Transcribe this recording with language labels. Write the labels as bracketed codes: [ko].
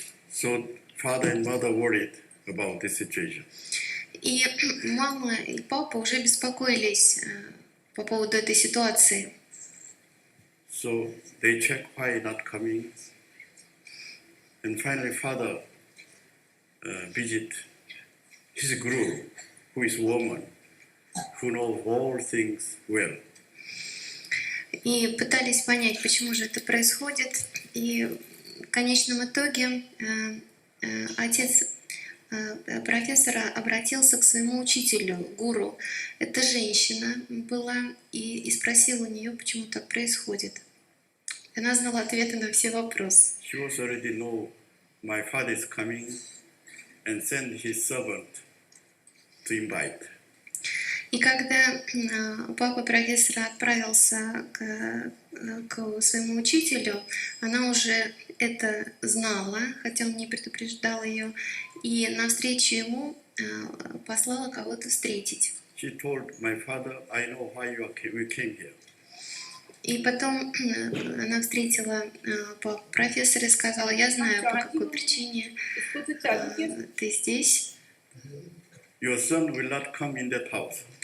[en] So father and mother worried about this situation. [ru] И мама и папа уже беспокоились по поводу этой ситуации. [en] So they checked why not coming. And finally father visit his guru, who is woman, who knows all things well. [ru] И пытались понять, почему же это происходит. И в конечном итоге отец профессора обратился к своему учителю, гуру. Это женщина была, и спросил у нее, почему так происходит. Она знала ответы на все вопросы. [en] She was already know my father is coming and send his servant to invite. [ru] И когда папа профессора отправился к своему учителю, она уже это знала, хотя он не предупреждал ее, и навстречу ему послала кого-то встретить. [en] She told my father, I know why we came here. [ru] И потом она встретила профессора и сказала: я знаю, по какой причине ты здесь. [en] Your son will not come in that house.